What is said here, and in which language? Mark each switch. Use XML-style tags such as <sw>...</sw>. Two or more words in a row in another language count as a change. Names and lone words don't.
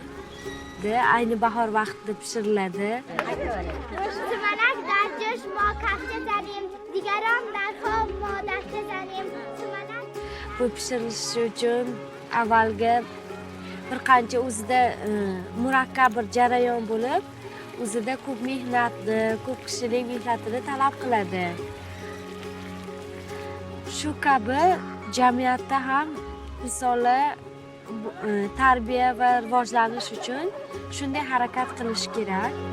<uz>Ayni bahor vaqtida pishiriladi.</uz> <tg>sumalak در جوش ما کفته زنیم دیگران در خواب ما دسته زنیم</tg> <uz>Bu pishirilishi uchun avvalgi bir qancha o'zida murakkab bir jarayon bo'lib, o'zida ko'p mehnatni, ko'p kishining mehnatini talab qiladi. shu kabi jamiyatda ham misoli tarbiya va rivojlanish uchun shunday harakat qilish kerak.</uz>